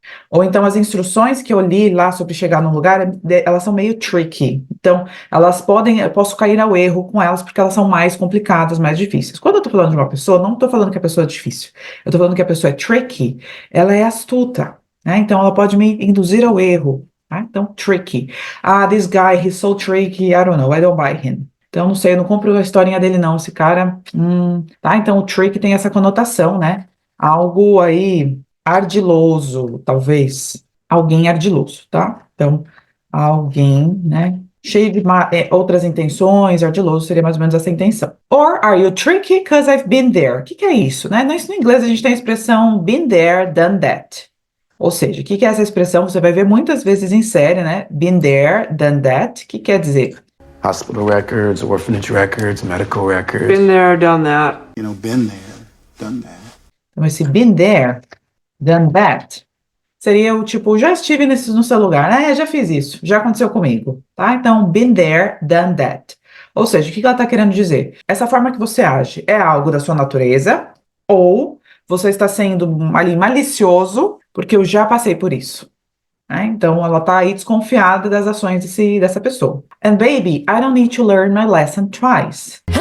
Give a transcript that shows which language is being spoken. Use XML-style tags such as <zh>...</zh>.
<pt>Ou então, as instruções que eu li lá sobre chegar num lugar, elas são meio tricky. Então, eu posso cair ao erro com elas porque elas são mais complicadas, mais difíceis. Quando eu tô falando de uma pessoa, não tô falando que a pessoa é difícil. Eu tô falando que a pessoa é tricky, ela é astuta, né? Então, ela pode me induzir ao erro. Tá? Então, tricky.</pt> <en>This guy, he's so tricky, I don't know, I don't buy him.</en> <pt>Então, não sei, eu não compro a historinha dele não, esse cara, tá? Então, o tricky tem essa conotação, né? Algo aí ardiloso, talvez. Alguém ardiloso, tá? Então, alguém, né? Cheio de outras intenções, ardiloso seria mais ou menos essa intenção.</pt> <en>Or are you tricky because I've been there?</en> <pt>O que é isso, né? No inglês a gente tem a expressão</pt> <en>been there, done that.</en> <pt>Ou seja, o que é essa expressão? Você vai ver muitas vezes em série, né?</pt> <en>Been there, done that.</en> <pt>O que quer dizer?</pt> <en>Hospital records, orphanage records, medical records. Been there, done that. You know, been there, done that.</en> <pt>Então, esse been there, done that, seria o tipo, já estive no seu lugar, né? Já fiz isso, já aconteceu comigo, tá? Então,</pt> <en>been there, done that.</en> <pt>Ou seja, o que ela está querendo dizer? Essa forma que você age é algo da sua natureza ou você está sendo ali malicioso porque eu já passei por isso. Né? Então, ela está aí desconfiada das ações dessa pessoa.</pt> <en>And baby, I don't need to learn my lesson twice.</en>